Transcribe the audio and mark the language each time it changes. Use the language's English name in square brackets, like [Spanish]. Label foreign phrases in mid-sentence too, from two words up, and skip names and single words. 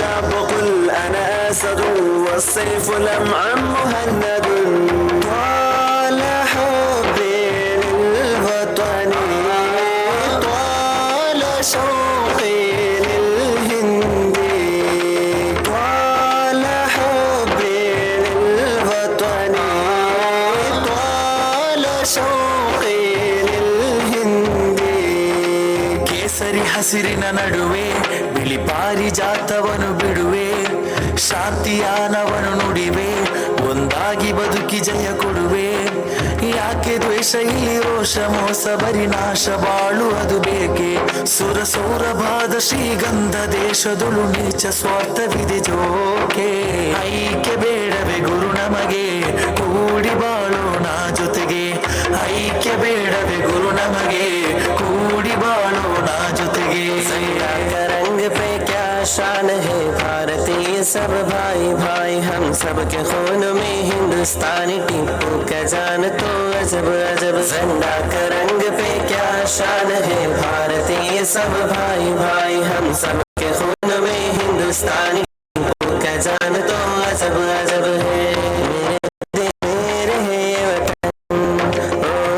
[Arabic] وقل أنا أسد والسيف لمعا مهند طال حبي للوطن طال شوقي للهند طال حبي للوطن طال شوقي للهند [Kannada] ಕೇಸರಿ ಹಸಿರಿನ ನಡುವೆ ಬಿಳಿ ಪಾರಿಜಾತವನು ಬಿಡುವೆ ಶಾಂತಿಯಾನವನು ನುಡಿವೆ ಒಂದಾಗಿ ಬದುಕಿ ಜಯ ಕೊಡುವೆ ಯಾಕೆ ದ್ವೇಷ ಇಲ್ಲಿ ರೋಷ ಮೋಸ ಬರಿ ನಾಶ ಬಾಳು ಅದು ಬೇಕೆ ಸುರ ಸೌರಭಾದ ಶ್ರೀಗಂಧ ದೇಶದೊಳು ನೀಚ ಸ್ವಾರ್ಥವಿದೆ ಜೋಕೆ ಐಕ್ಯ ಬೇಡವೇ ಗುರು ನಮಗೆ ಕೂಡಿ ಬಾಳೋಣ ಜೊತೆಗೆ ಐಕ್ಯ ಬೇಡವೇ ಗುರು ನಮಗೆ ಕೂಡಿ ಬಾಳೋಣ ಜೊತೆಗೆ रंग [Hindi] पे क्या शान है भारतीय सब भाई भाई हम सब के खून में हिंदुस्तानी टीपू का जान तो अजब अजब झंडा का रंग पे क्या शान है भारतीय सब भाई भाई हम सब के खून में हिंदुस्तानी टीपू का जान तो अजब अजब है मेरे है वतन ओ